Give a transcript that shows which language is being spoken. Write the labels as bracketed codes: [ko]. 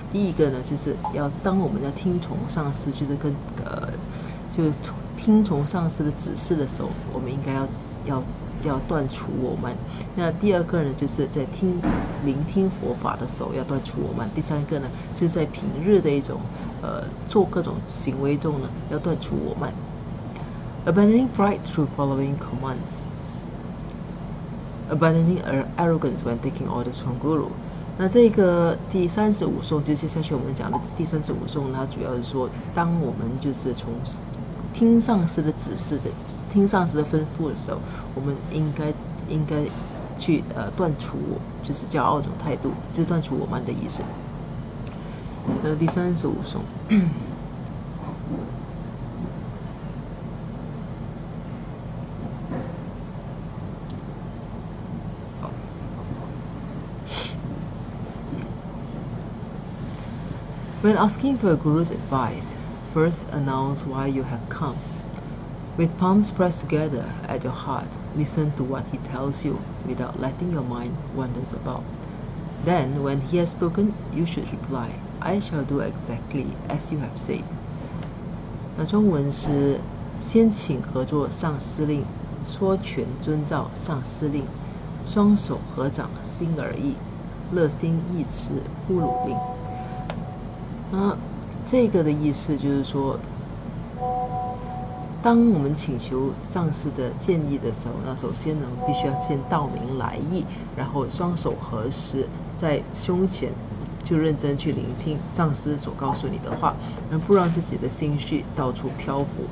[zh] 第一个呢，就是当我们要听从上师，就是就听从上师的指示的时候，我们应该要断除我慢。那第2个呢，就是在聆听佛法的时候要断除我慢。第3个呢，就是在平日的一种做各种行为中呢，要断除我慢。 [en] Abandoning pride through following commands. Abandoning arrogance when taking orders from guru. [zh] 那这个第35颂就是下去我们讲的第35颂，它主要是说，当我们就是从听上师的指示，听上师的吩咐的时候，我们应该去断除就是骄傲这种态度，就是断除我慢的意思。第35颂。 [en] When asking for a guru's advice, first announce why you have come. With palms pressed together at your heart, listen to what he tells you without letting your mind wander about. Then, when he has spoken, you should reply, I shall do exactly as you have said. [zh] 那中文是先请合作上师令，说全遵照上师令，双手合掌心而意，乐心意持呼鲁令。这个的意思就是说，当我们请求上师的建议的时候，那首先呢，必须要先道明来意，然后双手合十在胸前，就认真去聆听上师所告诉你的话，不让自己的心绪到处漂浮。